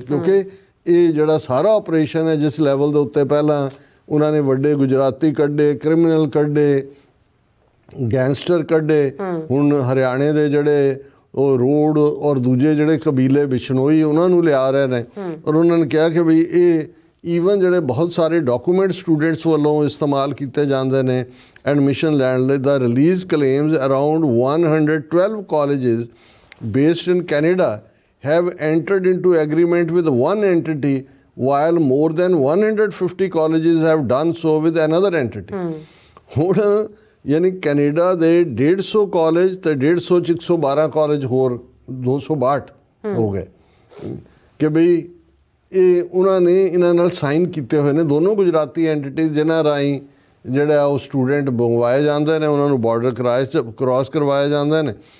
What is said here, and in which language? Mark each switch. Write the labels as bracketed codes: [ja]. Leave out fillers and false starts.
[pa] ਕਿਉਂਕਿ ਇਹ ਜਿਹੜਾ ਸਾਰਾ ਆਪਰੇਸ਼ਨ ਹੈ, ਜਿਸ ਲੈਵਲ ਦੇ ਉੱਤੇ ਪਹਿਲਾਂ ਉਹਨਾਂ ਨੇ ਵੱਡੇ ਗੁਜਰਾਤੀ ਕੱਢੇ, ਕ੍ਰਿਮੀਨਲ ਕੱਢੇ, ਗੈਂਗਸਟਰ ਕੱਢੇ, ਹੁਣ ਹਰਿਆਣੇ ਦੇ ਜਿਹੜੇ ਉਹ ਰੋਡ ਔਰ ਦੂਜੇ ਜਿਹੜੇ ਕਬੀਲੇ ਬਿਸ਼ਨੋਈ ਉਹਨਾਂ ਨੂੰ ਲਿਆ ਰਹੇ ਨੇ। ਔਰ ਉਹਨਾਂ ਨੇ ਕਿਹਾ ਕਿ ਵੀ ਇਹ ਈਵਨ ਜਿਹੜੇ ਬਹੁਤ ਸਾਰੇ ਡਾਕੂਮੈਂਟ ਸਟੂਡੈਂਟਸ ਵੱਲੋਂ ਇਸਤੇਮਾਲ ਕੀਤੇ ਜਾਂਦੇ ਨੇ ਐਡਮਿਸ਼ਨ ਲੈਣ ਲਈ। [en] ਦਾ release claims around 112 colleges based in Canada have entered into agreement with one entity while more than 150 colleges have done so with another entity। [pa] ਹੁਣ ਯਾਨੀ ਕੈਨੇਡਾ ਦੇ 150 ਕਾਲਜ ਤੇ 150 ਚ 112 ਕਾਲਜ ਹੋਰ 262 ਹੋ ਗਏ ਕਿ ਬਈ ਇਹ ਉਹਨਾਂ ਨੇ ਇਹਨਾਂ ਨਾਲ ਸਾਈਨ ਕੀਤੇ ਹੋਏ ਨੇ ਦੋਨੋਂ ਗੁਜਰਾਤੀ ਐਂਟੀਟੀਜ਼, ਜਿਨ੍ਹਾਂ ਰਾਹੀਂ ਜਿਹੜਾ ਉਹ ਸਟੂਡੈਂਟ ਮੰਗਵਾਏ ਜਾਂਦੇ ਨੇ, ਉਹਨਾਂ ਨੂੰ ਬਾਰਡਰ ਕ੍ਰਾਸ ਕਰਵਾਏ ਜਾਂਦੇ ਨੇ।